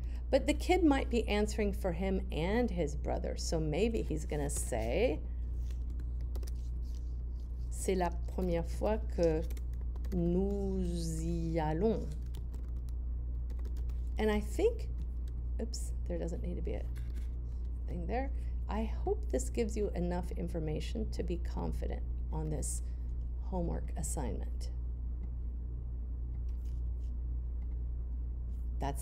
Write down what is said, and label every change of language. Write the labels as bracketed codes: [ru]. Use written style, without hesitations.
[en] But the kid might be answering for him and his brother. So maybe he's going to say, [fr] c'est la première fois que nous y allons. [en] And I think, oops, there doesn't need to be a thing there. I hope this gives you enough information to be confident on this homework assignment. That's the